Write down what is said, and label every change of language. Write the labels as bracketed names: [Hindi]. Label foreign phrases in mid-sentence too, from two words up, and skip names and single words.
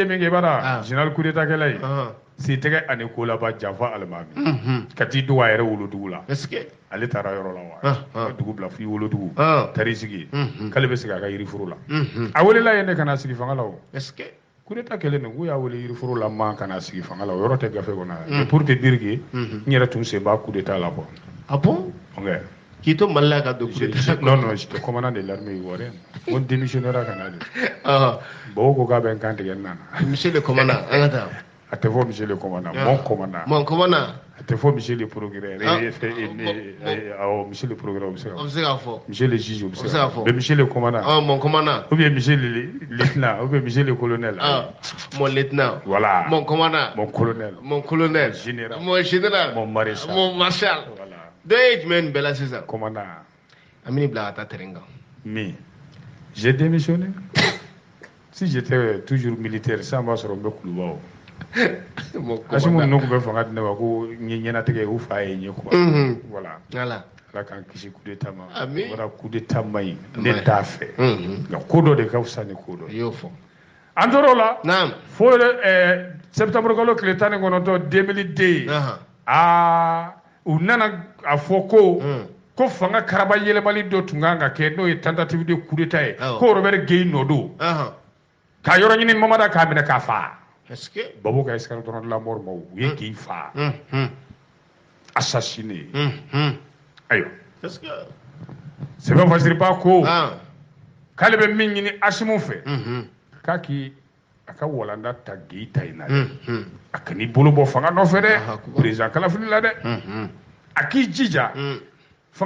[Bambara] min kɛ i b'a dɔn [French] général coup d'état [Bambara] kɛla ye Sentɛgɛ ani Kolaba janfa alimami ka t'i dogo a yɛrɛ wolodugu la ale taara yɔrɔ la wa ka dugu bila f'i wolodugu taar'i sigi k'ale bɛ sigi a ka yiriforo la a welela yen ne ka na sigi fanga la o [French] coup d'état [Bambara] kɛlen don k'u y'a wele yiriforo la man ka na sigi fanga la o yɔrɔ tɛ gafe kɔnɔ [French] mais pour te dire que [Bambara] n yɛrɛ tun sen b'a [French] coup d'état [Bambara] la quoi k'i to Mali la ka don [French] coup d'état non j'étais commandant de l'armée ivoirienne on démissionnera [Bambara] ka na de bawo ko k'a bɛ n kan tigɛ n nana [French] monsieur le commandant [Bambara] an ka taa a tɛ fɔ [French] monsieur le commandant mon commandant a tɛ fɔ monsieur le procureur monsieur le procureur [Bambara] o bɛ se k'a fɔ [French] monsieur le juge [Bambara] o bɛ se k'a fɔ [French] mais monsieur le commandant mon commandant ou bien monsieur le lieutenant ou bien monsieur le colonel mon lieutenant voilà mon commandant mon colonel mon général mon maréchal mon marshal [Bambara] dɔ ye jumɛn bɛɛ la sisan commandant an bɛ n'i bila ka taa terrain kan [French] mais j'ai démissionné si j'étais toujours militaire ça [Bambara] b'a sɔrɔ n bɛ kuluba o Asimu ninnu tun bɛ fanga di ne ma ko n ye ɲɛnatigɛ u fa ye n ye [French] quoi voilà [Bambara] Ala k'an kisi [French] coup d'état [Bambara] ma [French] voilà coup d'état [Bambara] ma ɲi ne t'a fɛ nka ko dɔ de ka fisa ni ko dɔ i y'o fɔ an tor'o la fo septembre kalo tile 19 2002 u nana a fɔ ko fanga karaba yɛlɛmali dɔ tun kan ka kɛ n'o ye [French] tentative de coup d'état [Bambara] ye ko Robert Gueye nɔ don ka yɔrɔ ɲini Mamada k'a minɛ k'a fa Babo ka [French] escadron de la mort [Bambara] ma u ye Gueye fa assassiné ayiwa Sɛbɛn Fasiriba ko k'ale bɛ min ɲini Asimu fɛ k'a k'i a ka walanda ta Gueye ta in na dɛ a kan'i bolo bɔ fanga nɔfɛ dɛ président kalafili la dɛ a k'i jija fanga